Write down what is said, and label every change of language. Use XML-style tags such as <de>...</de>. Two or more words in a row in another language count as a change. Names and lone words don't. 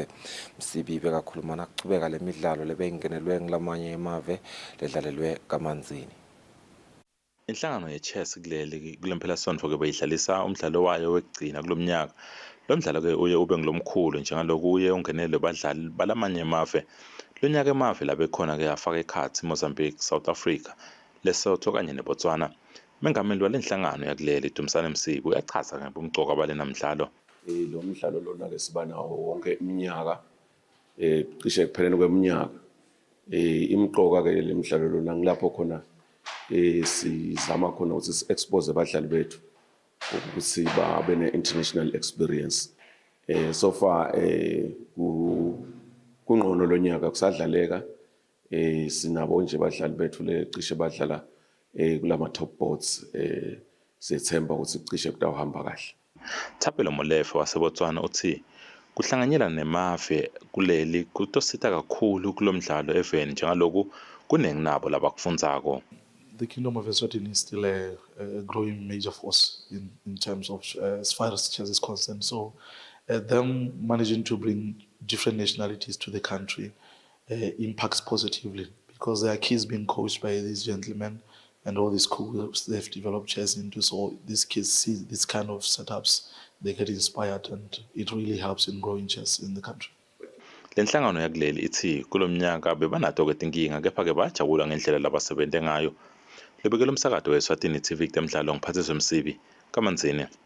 <ss>Msibi bekakhuluma nakuchubeka le midlalo lebeyingenelwe ngilamanye emave ledlalelwe kaManzini. Inhlangano ye-chess kuleli kulempelasonto ke bayidlalisa umdlalo wayo wekugcina kulomnyaka. Lo mdlalo ke uye ube ngilomkhulu njengaloku uye ungenele badlali balamanye emave. Lo nyaka emave labekhona ke afaka ekhathi Mozambique, South Africa, Lesotho kanye neBotswana. Mengameli walenhlangano yakuleli Dumisane Msibi uyachaza ngobumqoka balena mdlalo. Lo mdlalo lona ke siba nawo wonke iminyaka cishe ekupheleni kweminyaka. Imqoka ke lemidlalo lona ngilapho khona sizama khona ukuthi si-expose abadlali bethu ukuthi babe ne-</ss> <en>international experience. So far</en> <ss>kungqono lo nyaka kusadlaleka sinabo nje abadlali bethu lecishe badlala kulama</ss> <en>top boards</en> <ss>sethemba ukuthi cishe kutawuhamba kahle. Thapelo Molefe waseBotswana uthi kuhlanganyela nemave kuleli kutosita kakhulu kulomdlalo eveni njengaloku kunenginabo labakufundzako.</ss> <en>The Kingdom of Eswatini is still a growing major force in terms of as far as chess is concerned. So them managing to bring different nationalities to the country impacts positively because there are kids being coached by these gentlemen and all these schools they've developed chess into. So these kids see this kind of setups, they get inspired and it really helps in growing chess in the country.</en> <ss>Lenhlangano yakuleli ithi kulomnyaka bebanato ke tinkinga kepha ke bajabula ngendlela labasebente ngayo. Lebekela umsakazo weSwatini TV temdlalo ngiphathiswe Msibi kaManzini.</ss>